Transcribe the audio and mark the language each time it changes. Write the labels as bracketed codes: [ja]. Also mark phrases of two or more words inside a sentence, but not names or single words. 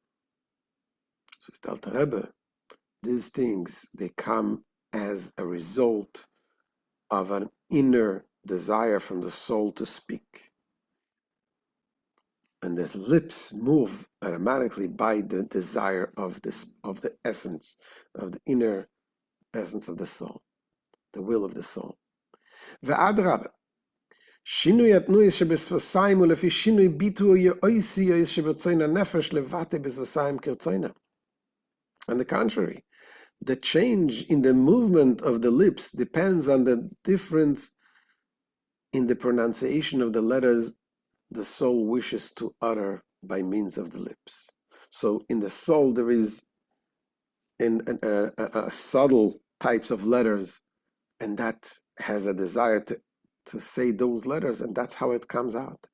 [en] Says the Alter Rebbe, these things, they come as a result of an inner desire from the soul to speak. And the lips move automatically by the desire of the essence, of the inner essence of the soul, the will of the soul. [he] ואדרבה, שינוי התנועות שבשפתיים ולפי שינוי ביטוי האותיות שברצון הנפש להוציא בשפתיים כרצונה. [en] On the contrary, the change in the movement of the lips depends on the difference in the pronunciation of the letters the soul wishes to utter by means of the lips. So in the soul there is a subtle types of letters, and that has a desire to say those letters, and that's how it comes out.